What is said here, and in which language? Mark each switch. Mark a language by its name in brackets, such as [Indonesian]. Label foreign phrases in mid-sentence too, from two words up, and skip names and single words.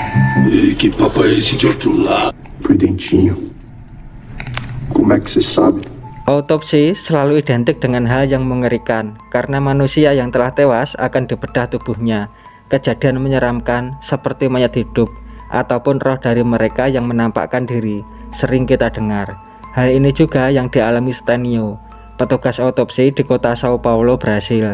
[Portuguese] E que papo é esse de outro lado? Prudentinho. Como é que você sabe? [Indonesian] Autopsi selalu identik dengan hal yang mengerikan karena manusia yang telah tewas akan dibedah tubuhnya. Kejadian menyeramkan seperti mayat hidup ataupun roh dari mereka yang menampakkan diri sering kita dengar. Hal ini juga yang dialami Stênio, petugas autopsi di kota Sao Paulo, Brasil.